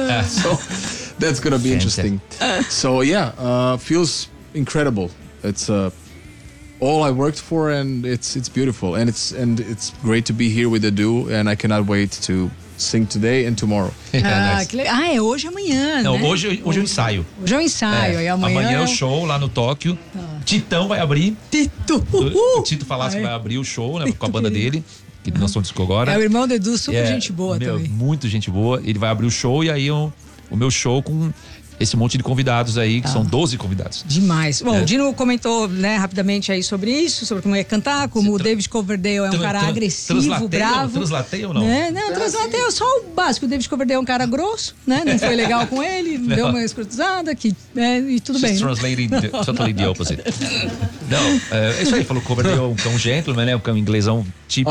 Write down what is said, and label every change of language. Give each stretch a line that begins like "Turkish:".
English: So that's going to be interesting. So, yeah, feels incredible. It's all I worked for and it's beautiful. And it's great to be here with Adu and I cannot wait to... Sing today and tomorrow.
Portuguese: É hoje e amanhã, não, né? Não, hoje é o ensaio. Hoje é o ensaio, e amanhã... Amanhã é o show lá no Tóquio. Tá. Titão vai abrir. Tito! O Tito Falasco vai abrir o show, né? Com a banda dele, que lançou o disco agora. É o irmão do Edu, super gente boa também. Muito gente boa. Ele vai abrir o show e aí o meu show com... Esse monte de convidados aí, que são 12 convidados. Demais. Bom, o Dino comentou, né, rapidamente aí sobre isso, sobre como ia cantar, como o David Coverdale é um cara agressivo, bravo. Translateia ou não? Não, translateia, só o básico. O David Coverdale é um cara grosso, né? Não foi legal com ele, deu uma escrutizada, e tudo bem.
English: She's translating totally the opposite.
Portuguese: Não, é isso aí, falou que Coverdale é um cão gentleman, né? Um cão inglesão típico.